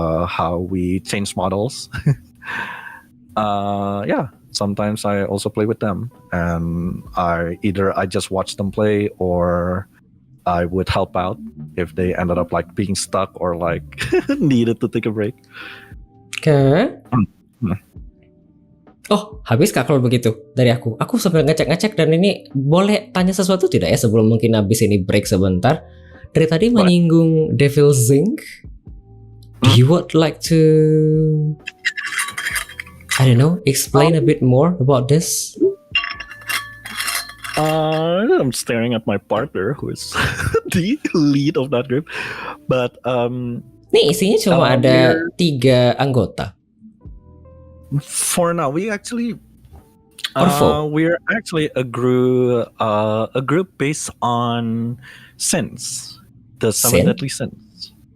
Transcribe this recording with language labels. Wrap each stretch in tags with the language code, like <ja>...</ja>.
<en>How we change models. Yeah, sometimes I also play with them, and I just watch them play, or I would help out if they ended up like being stuck or like needed to take a break.</en> <id>Oke. Oh, habis Kak kalau begitu dari aku. Aku sambil ngecek-ngecek dan ini boleh tanya sesuatu tidak ya sebelum mungkin habis ini break sebentar. Dari tadi menyinggung Devil's Inc.</id> <en>Do you would like to, I don't know, explain a bit more about this? I'm staring at my partner who is the lead of that group. But</en> <id>Nih isinya cuma ada 3 anggota.</id> <en>For now, we're actually a group based on sins, the 7 deadly sins.</en>